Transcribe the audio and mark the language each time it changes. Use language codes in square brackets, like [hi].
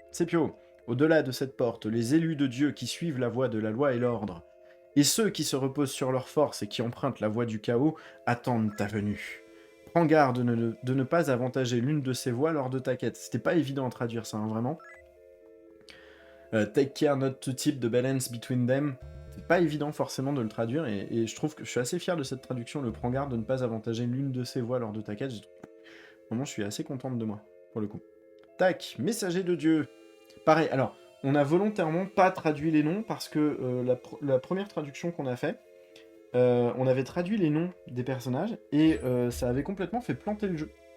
[fr] Sepio, au-delà de cette porte, les élus de Dieu qui suivent la voie de la loi et l'ordre, et ceux qui se reposent sur leur force et qui empruntent la voie du chaos, attendent ta venue. Prends garde de ne pas avantager l'une de ces voies lors de ta quête. C'était pas évident à traduire ça, hein, vraiment. [en] Take care not to tip the balance between them. [fr] C'est pas évident forcément de le traduire, et je trouve que je suis assez fier de cette traduction, le prends garde de ne pas avantager l'une de ces voies lors de ta quête. Vraiment, je suis assez contente de moi, pour le coup. Tac, messager de Dieu. Pareil, alors, on a volontairement pas traduit les noms, parce que la première traduction qu'on a fait, on avait traduit les noms des personnages, et ça avait complètement fait planter le jeu.